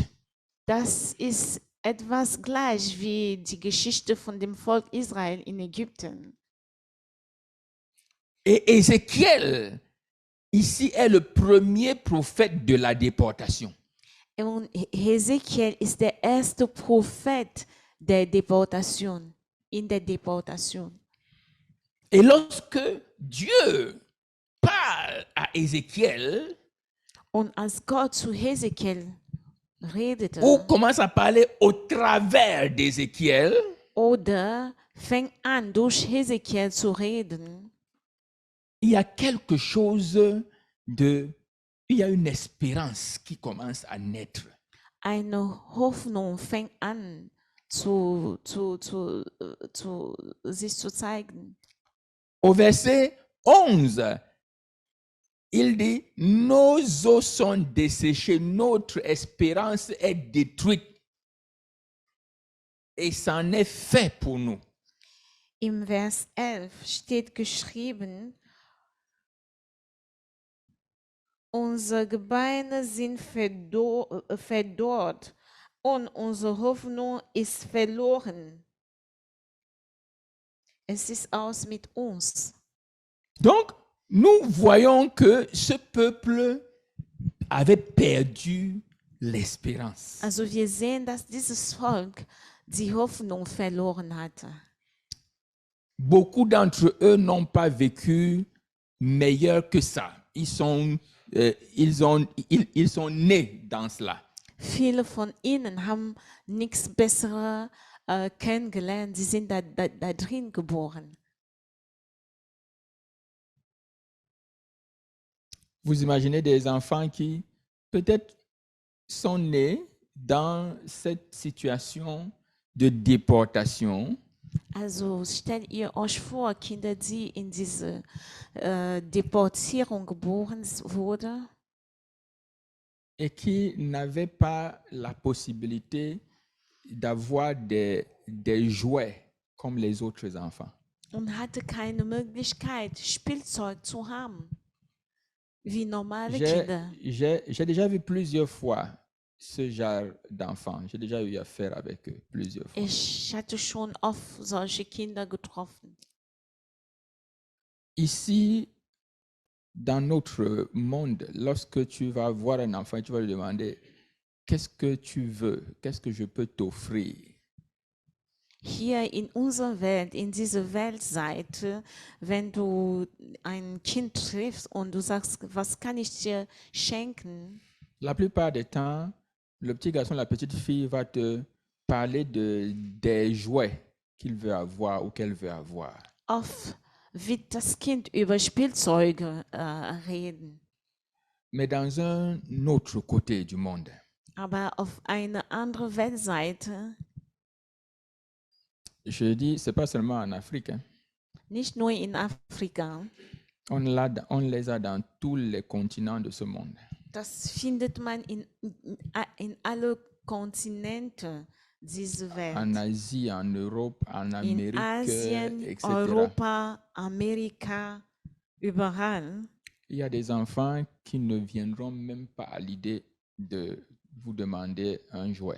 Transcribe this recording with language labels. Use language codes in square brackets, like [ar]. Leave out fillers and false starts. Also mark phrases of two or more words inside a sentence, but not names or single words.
[de] Das ist etwas gleich wie die Geschichte von dem Volk Israel in Ägypten. [fr] Et Ézéchiel, ici, est le premier prophète de la déportation. [de] Und Hesekiel ist der erste Prophet der Deportation, in der Deportation. [fr] Et lorsque Dieu parle à Ézéchiel, [de] Und als Gott zu Hesekiel redete, [fr] ou commence à parler au travers d'Ézéchiel, [de] oder fängt an, durch Hesekiel zu reden, [fr] il y a quelque chose il y a une espérance qui commence à naître. [de] eine Hoffnung fängt an, sich zu zeigen. [fr] Au verset 11, il dit, nos os sont desséchés, notre espérance est détruite. Et c'en est fait pour nous. [de] Im Vers 11 steht geschrieben, unsere Gebeine sind verdorrt und unsere Hoffnung ist verloren. Es ist aus mit uns. [fr] Donc, nous voyons que ce peuple avait perdu l'espérance. [de] Also wir sehen, dass dieses Volk die Hoffnung verloren hatte. [fr] Beaucoup d'entre eux n'ont pas vécu meilleur que ça. Ils sont nés dans cela. [de] Viele von ihnen haben nichts Besseres kennengelernt. Sie sind da drin geboren. [fr] Vous imaginez des enfants qui peut-être sont nés dans cette situation de déportation. [de] Also stellt ihr euch vor, Kinder, die in diese Deportierung geboren wurden [fr] Et qui n'avaient pas la possibilité d'avoir des jouets comme les autres enfants. [de] und hatte keine Möglichkeit, Spielzeug zu haben, wie normale Kinder. [fr] J'ai déjà vu plusieurs fois ce genre d'enfants. J'ai déjà eu affaire avec eux plusieurs fois. [de] Ich hatte schon oft solche Kinder getroffen. [fr] Ici, dans notre monde, lorsque tu vas voir un enfant, tu vas lui demander, qu'est-ce que tu veux? Qu'est-ce que je peux t'offrir? [de] Hier in unserer Welt, in dieser Weltseite, wenn du ein Kind triffst und du sagst, was kann ich dir schenken? [fr] La plupart des temps, le petit garçon, la petite fille va te parler des jouets qu'il veut avoir ou qu'elle veut avoir. [de] Oft wird das Kind über Spielzeuge reden. [fr] Mais dans un autre côté du monde, [de] Aber auf eine andere Weltseite, [fr] je dis, c'est pas seulement en Afrique, hein. [de] nicht nur in Afrika, [fr] On les a dans tous les continents de ce monde. [de] das findet man in alle Kontinente dieser Welt. [fr] En Asie, en Europe, en [de] In [fr] Amérique, [de] Asien, [fr] etc. [de] Europa, Amerika, überall. [fr] Il y a des enfants qui ne viendront même pas à l'idée de vous demander un jouet.